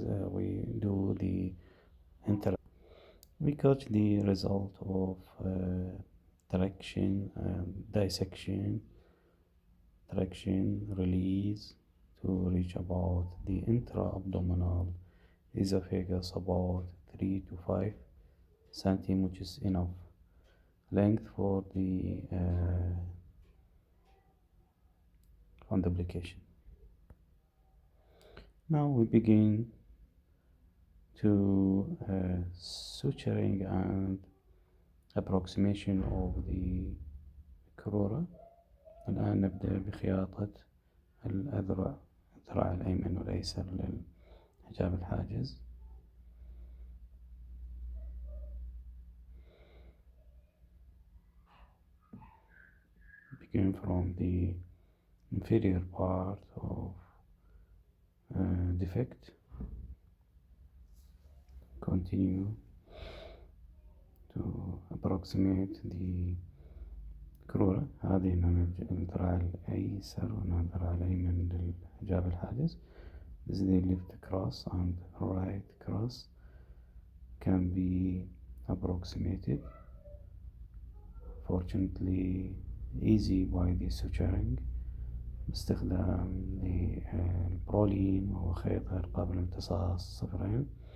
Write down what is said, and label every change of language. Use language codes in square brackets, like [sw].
[en] we do the we catch the result of traction, dissection, traction, release to reach about the intra-abdominal esophagus about 3 to 5 cm, which is enough length for the fundoplication. Now we begin to suturing and approximation of the crura. [ar] الآن نبدأ بخياطة الأذرع، الذراع الأيمن والأيسر للحجاب الحاجز. [en] Begin from the inferior part of defect, continue to approximate the crura. [ar] هذه الذراع الأيسر وهنا الذراع الأيمن للحجاب الحاجز. [en] This is the left cross and right cross can be approximated, fortunately easy by the suturing [ar] باستخدام البرولين وهو خيط غير قابل لامتصاص صفرين.